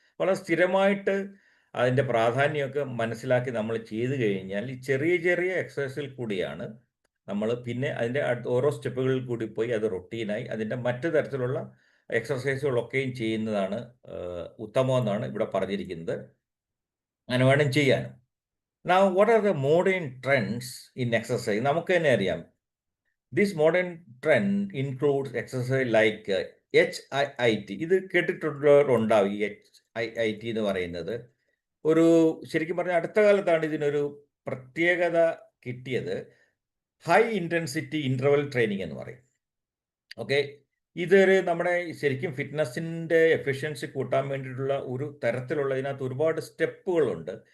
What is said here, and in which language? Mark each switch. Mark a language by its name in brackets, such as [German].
[Malayalam] വളരെ സ്ഥിരമായിട്ട് അതിൻ്റെ പ്രാധാന്യമൊക്കെ മനസ്സിലാക്കി നമ്മൾ ചെയ്തു കഴിഞ്ഞാൽ ഈ ചെറിയ എക്സസൈസിൽ കൂടിയാണ് നമ്മൾ പിന്നെ അതിൻ്റെ ഓരോ സ്റ്റെപ്പുകളിൽ കൂടി പോയി അത് റൊട്ടീനായി അതിൻ്റെ മറ്റു തരത്തിലുള്ള എക്സസൈസുകളൊക്കെയും ചെയ്യുന്നതാണ് ഉത്തമമെന്നാണ് ഇവിടെ പറഞ്ഞിരിക്കുന്നത്. അങ്ങനെ വേണം ചെയ്യാനും. [English] Now what are the modern trends in exercise? [Malayalam] നമുക്ക് തന്നെ അറിയാം, [English] this modern trend includes exercise like HIIT. [Malayalam] ഇത് കേട്ടിട്ടുള്ളവരുണ്ടാവും. ഈ HIIT എന്ന് പറയുന്നത് ശരിക്കും പറഞ്ഞാൽ അടുത്ത കാലത്താണ് ഇതിനൊരു പ്രത്യേകത കിട്ടിയത്. ഹൈ ഇൻറ്റൻസിറ്റി ഇൻ്റർവൽ ട്രെയിനിങ് എന്ന് പറയും. ഓക്കെ, നമ്മുടെ ശരിക്കും ഫിറ്റ്നസിൻ്റെ എഫിഷ്യൻസി കൂട്ടാൻ വേണ്ടിയിട്ടുള്ള ഒരു തരത്തിലുള്ള ഇതിനകത്ത് ഒരുപാട് സ്റ്റെപ്പുകളുണ്ട്.